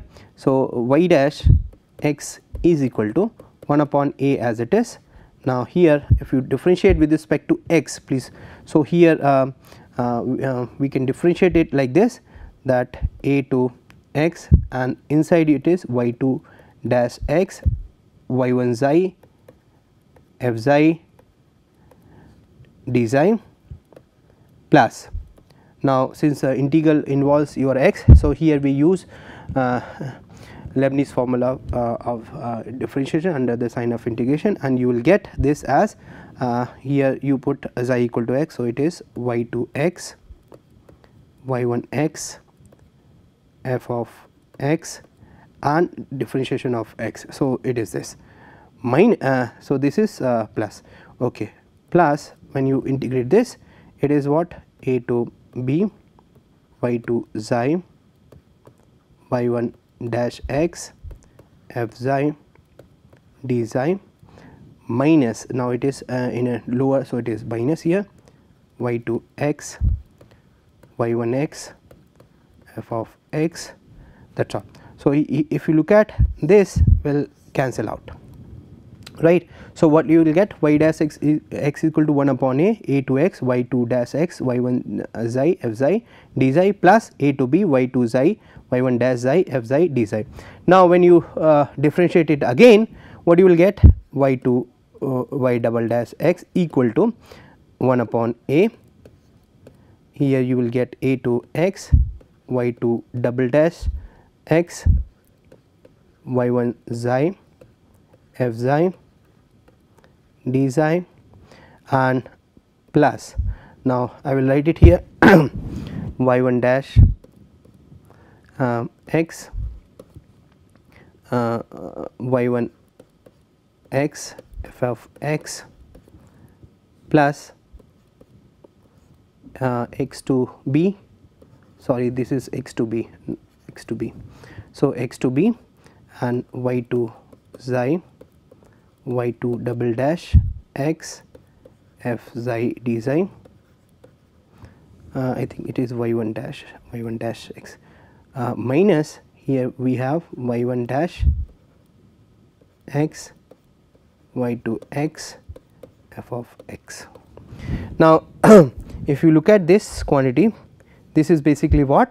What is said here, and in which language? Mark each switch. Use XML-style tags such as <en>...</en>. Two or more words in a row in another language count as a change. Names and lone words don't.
<en>So, y dash x is equal to 1 upon a as it is. Now, here if you differentiate with respect to x, please. So, here we can differentiate it like this, that a to x, and inside it is y2 dash x y1 xi f xi d xi plus. Now, since integral involves your x, so here we use Leibniz formula of differentiation under the sign of integration, and you will get this as here you put xi equal to x. So, it is y2 x y1 x f of x and differentiation of x. So, it is this so this is plus, okay, plus when you integrate this, it is what? A to b y2 xi y1 dash x f xi d xi minus, now it is in a lower, so it is minus here y2 x y1 x f of x, that is all. So, if you look at this, will cancel out, right. So, what you will get? Y dash x equal to 1 upon a to x y2 dash x y1 xi f xi d xi plus a to b y2 xi y1 dash xi f xi d xi. Now, when you differentiate it again, what you will get? Y2 y double dash x equal to 1 upon a, here you will get a to x y2 double dash x y1 xi f xi d xi and plus. Now, I will write it here y1 dash x y1 x f of x plus x to b, sorry, this is x to b. So, x to b and y2 xi y2 double dash x f xi d xi, I think it is y1 dash x minus, here we have y1 dash x y2 x f of x. Now, if you look at this quantity, this is basically what?</en>